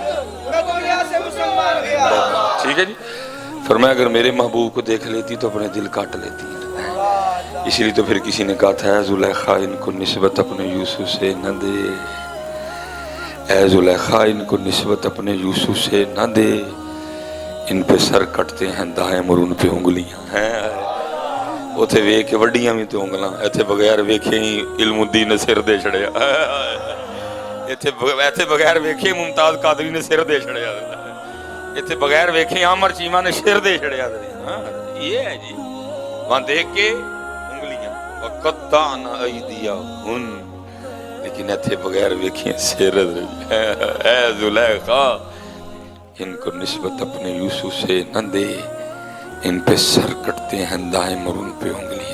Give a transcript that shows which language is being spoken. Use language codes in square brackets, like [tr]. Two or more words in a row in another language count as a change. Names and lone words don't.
[ur] ٹھیک ہے جی, فرمایا اگر میرے محبوب کو دیکھ لیتی تو اپنے دل کاٹ لیتی. اسی لیے تو پھر کسی نے کہا تھا اے زلیخا ان کو نسبت اپنے یوسف سے نہ دے, اے زلیخا ان کو نسبت اپنے یوسف سے نہ دے, ان پہ سر کٹتے ہیں دائیں اور ان پہ انگلیاں ہیں. [pa] اتھے ویکھ کے وڈیاں بھی تو انگلاں, ایتھے بغیر ویکھے ہی علم الدین نے سر دے چھڑیا, ایتھے بغیر ویکھے ممتاز قادری نے سر دے چھڑیا, ایتھے بغیر ویکھے عامر چیمہ نے سر دے چھڑیا. [ur] یہ ہے جی, وہاں دیکھ کے انگلیاں [ar] وَقَطَّعْنَ أَيْدِيَهُنَّ, [pa] لیکن ایتھے بغیر ویکھیں سر. [ur] اے زلیخا ان کو نسبت اپنے یوسف سے نہ دے, ان پہ سر کٹتے ہیں دائم اور ان پہ انگلیاں.